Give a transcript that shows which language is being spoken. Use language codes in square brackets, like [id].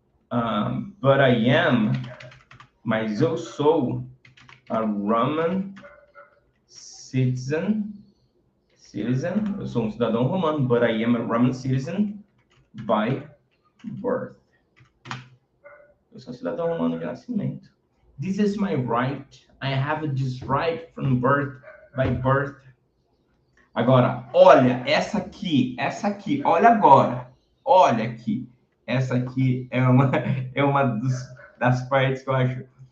[en] But I am, [pt] mas eu sou [en] a Roman citizen, [pt] eu sou um cidadão romano, [en] but I am a Roman citizen by birth. [pt] Eu sou um cidadão romano de nascimento. [en] This is my right. I have this right from birth, by birth. [pt] Agora, olha, essa aqui, olha agora. Olha aqui. Essa aqui é uma das partes que eu acho